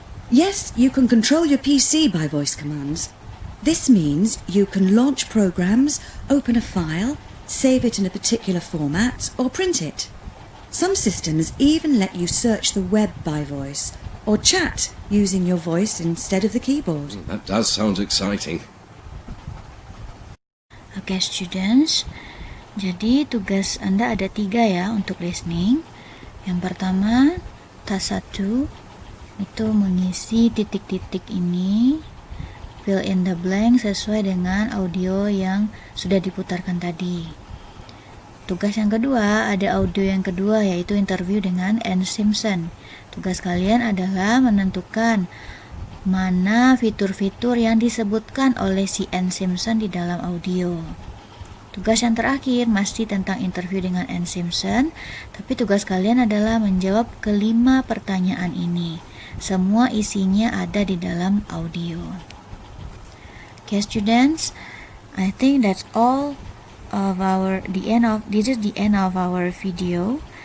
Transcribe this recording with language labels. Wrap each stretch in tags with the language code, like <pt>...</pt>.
<en>Yes, you can control your PC by voice commands. This means you can launch programs, open a file, save it in a particular format, or print it. Some systems even let you search the web by voice, or chat using your voice instead of the keyboard. That does sound exciting.</en> <id>Okay students, jadi tugas Anda ada 3 ya untuk listening. Yang pertama, task 1 itu mengisi titik-titik ini,</id> <en>fill in the blank</en> <id>sesuai dengan audio yang sudah diputarkan tadi. Tugas yang kedua, ada audio yang kedua yaitu interview dengan Ann Simpson. Tugas kalian adalah menentukan mana fitur-fitur yang disebutkan oleh si Ann Simpson di dalam audio. Tugas yang terakhir masih tentang interview dengan Ann Simpson, tapi tugas kalian adalah menjawab ke-5 pertanyaan ini. Semua isinya ada di dalam audio.</id> <en>Okay students, I think that's all of this is the end of our video.</en>